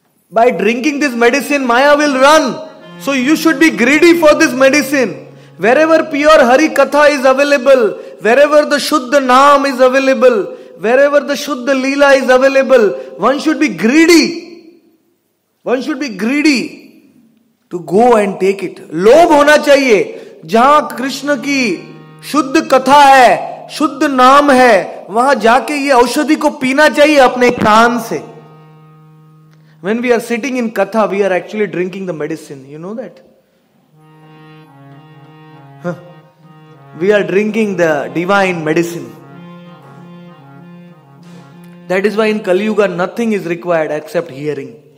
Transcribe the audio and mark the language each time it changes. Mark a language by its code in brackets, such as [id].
[en] By drinking this medicine, Maya will run. So you should be greedy for this medicine. Wherever pure Hari Katha is available, wherever the Shuddha Naam is available, wherever the Shuddha Leela is available, one should be greedy. One should be greedy to go and take it. [hi] लोभ होना चाहिए. जहां कृष्ण की शुद्ध कथा है, शुद्ध नाम है, वहां जाके ये औषधि को पीना चाहिए अपने कान से. [en] When we are sitting in katha, we are actually drinking the medicine. You know that? We are drinking the divine medicine. That is why in Kali Yuga nothing is required except hearing.